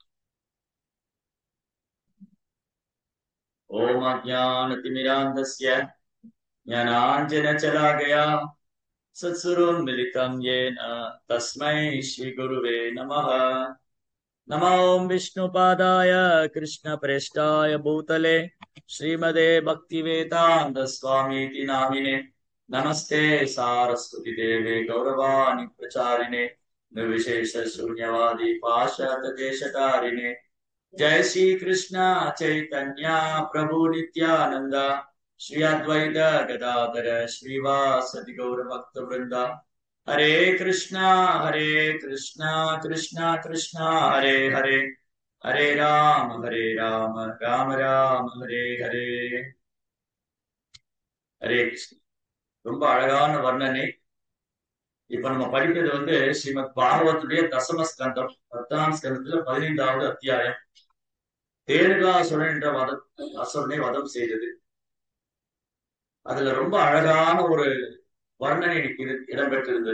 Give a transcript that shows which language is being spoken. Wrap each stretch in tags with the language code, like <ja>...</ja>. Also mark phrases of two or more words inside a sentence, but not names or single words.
<sa>ॐ अज्ञानतिमिरान्धस्य ज्ञानाञ्जनशलाकया चक्षुरुन्मीलितं येन तस्मै श्री गुरवे नमः. नमो विष्णुपादाय कृष्णप्रेष्ठाय भूतले श्रीमते भक्तिवेदान्त स्वामीति नामिने. नमस्ते सारस्वते देवे गौरवाणी प्रचारिणे निर्विशेष शून्यवादी पाशात देशकारिणे. जय श्री कृष्ण चैतन्य प्रभु नित्यानंद श्री अद्वैत गदाधर श्रीवासदि गौर भक्त वृंदा. हरे कृष्णा कृष्णा कृष्णा हरे हरे, हरे राम राम राम हरे हरे. हरे कृष्ण.</sa> <ta>ரொம்ப அழகான வர்ணனை. இப்ப நம்ம படிக்கிறது ஸ்ரீமத் பாகவத்துடைய தசம ஸ்கந்தம் 10ஆம் ஸ்கந்தத்துல 15வது அத்தியாயம். தேனுகாசுரன் என்ற அசுரனை வதம் செய்தது. அதுல ரொம்ப அழகான ஒரு வர்ணனை இடம்பெற்றிருந்தது.</ta>